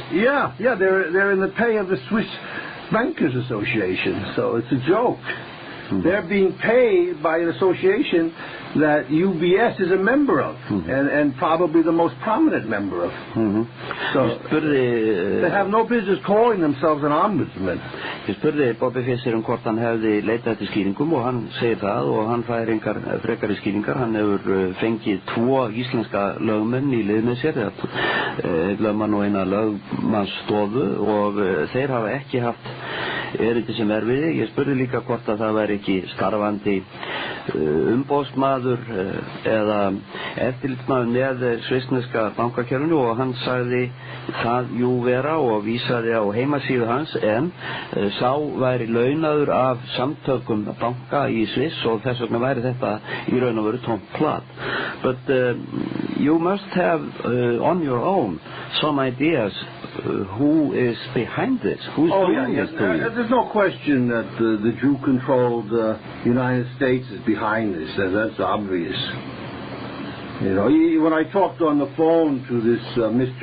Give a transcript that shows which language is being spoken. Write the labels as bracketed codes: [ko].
[en] Yeah, they're in the pay of the Swiss Bankers Association. So it's a joke. They're being paid by an association that UBS is a member of, and probably the most prominent member of. So they have no business calling themselves an ombudsman. [is] Ég spurði Bobby Fischer hvort hann hefði leitað eftir skýringum og hann segir það og hann fær engar frekari skýringar. Hann hefur fengið 2 íslenska lögmenn í lið með sér, lögmann og eina lögmannsstofu og þeir hafa ekki haft erindi sem erfiði. Ég spurði líka hvort að það væri ekki starfandi umboðsmaður eða eftirlitsmaður með svissneska bankakerfinu og hann sagði það jú vera og vísaði á heimasíðu hans en sá væri launaður af samtökum banka í Sviss og þess vegna væri þetta í raun og veru tómt plat. [en] But you must have on your own some ideas who is behind this? Who's doing this to you? There's no question that the Jew-controlled United States is behind this. That's obvious. You know, when I talked on the phone to this Mr.